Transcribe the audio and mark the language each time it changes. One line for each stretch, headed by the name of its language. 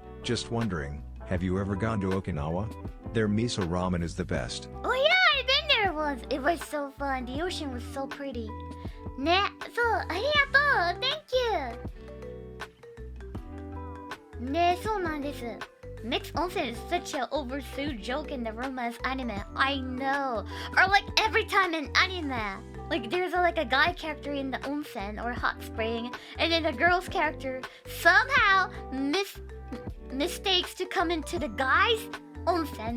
English: Just wondering, have you ever gone to Okinawa? Their miso ramen is the best. Oh yeah, I've been there once. It was so fun. The ocean was so pretty.
Japanese: ね、そう、ありがとう.
English: Thank you.
Japanese: ね、そうなんです。
English: Mixed onsen is such a overused joke in the romance anime. I know. Or like every time in anime, like there's like a guy character in the onsen or hot spring, and then the girl's character somehow mistakes to come into the guy's onsen.